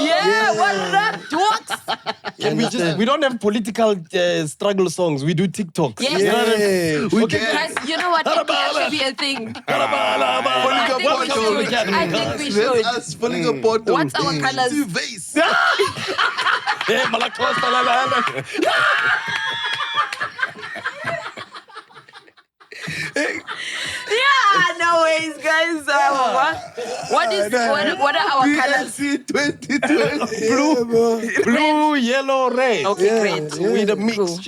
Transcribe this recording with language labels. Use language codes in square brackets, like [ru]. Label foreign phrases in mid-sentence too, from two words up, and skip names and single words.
[en] Yeah, what up, dogs? We don't have political struggle songs. We do TikToks. Yes. You know what I mean? We Okay. can. Guys, you know what? That should be a thing. I think we should. That's us filling a bottle. What's our colors? Two vase. Hey, Malacosta, la, la, la. Yeah, no ways, guys. What are our colors? PLC 2020. Blue, yellow, red. Okay, great. With a mixture.